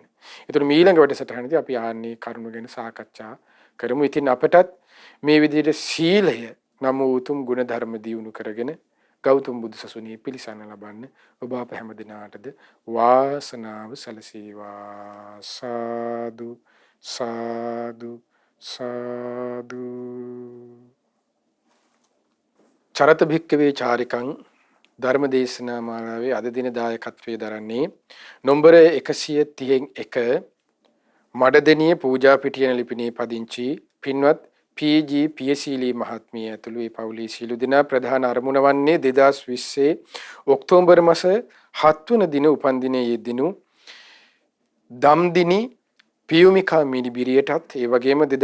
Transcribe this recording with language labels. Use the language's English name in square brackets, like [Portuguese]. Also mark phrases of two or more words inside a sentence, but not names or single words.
[Sinhala] ඒතර ඊළඟ වැඩසටහනේදී අපි ආන්නේ කරුණු ගැන සාකච්ඡා කරමු. ඉතින් අපටත් මේ විදිහට සීලය නම් උතුම් ගුණ ධර්ම දියුණු කරගෙන ගෞතම බුදු සසුනේ පිළිසරණ ලබන්න ඔබ අප හැම දිනාටද වාසනාව සැලසේවා. සාදු සාදු සාදු. [Pali] චරත භික්කවේ චාරිකං [Sinhala] ධර්මදේශනා මාලාවේ අද දින දායකත්වයේ දරන්නේ නම්බර 131 මඩදෙනිය පූජා පිටියන ලිපිනේ පදිංචි පින්වත් පී.ජී. පියසීලී මහත්මිය ඇතුළු ඒ පවුලේ සියලු දෙනා ප්‍රධාන අරමුණ වන්නේ 2020 ඔක්තෝබර් මාස 7 වන දින උපන්දිනයේ යෙදිනු දම්දිනි පියුමිකා මිනිබිරියටත් ඒ වගේම